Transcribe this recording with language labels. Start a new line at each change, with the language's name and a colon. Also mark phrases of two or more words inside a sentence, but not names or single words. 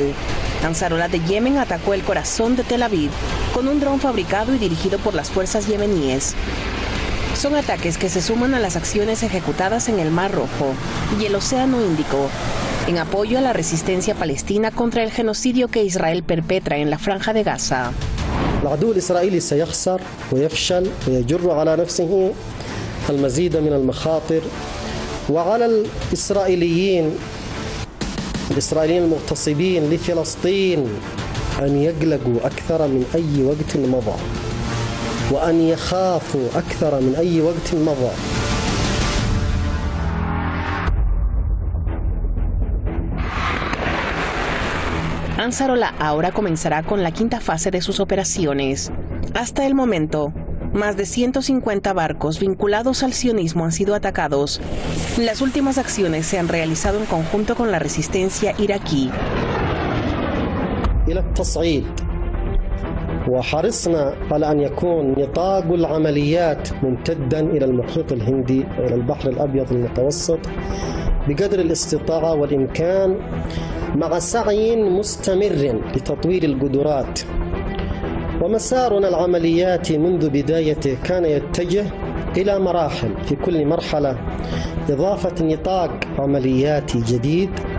Spanish: Ansarullah de Yemen atacó el corazón de Tel Aviv con un dron fabricado y dirigido por las fuerzas yemeníes. Son ataques que se suman a las acciones ejecutadas en el Mar Rojo y el Océano Índico, en apoyo a la resistencia palestina contra el genocidio que Israel perpetra en la Franja de Gaza.
Arabic: العدو الإسرائيلي سيخسر ويفشل ويجر على نفسه المزيد من المخاطر وعلى الإسرائيليين المغتصبين لفلسطين أن يقلقوا أكثر من أي وقت مضى وأن يخافوا أكثر من أي وقت مضى.
Spanish: Ansarullah ahora comenzará con la quinta fase de sus operaciones. Hasta el momento, más de 150 barcos vinculados al sionismo han sido atacados. Las últimas acciones se han realizado en conjunto con la resistencia iraquí.
Arabic: إلى التصعيد وحرصنا على أن يكون نطاق العمليات ممتدا إلى المحيط الهندي وإلى البحر الأبيض المتوسط بقدر الاستطاعة والإمكان مع سعي مستمر لتطوير القدرات. ومسارنا العملياتي منذ بدايته كان يتجه إلى مراحل، في كل مرحلة إضافة نطاق عملياتي جديد.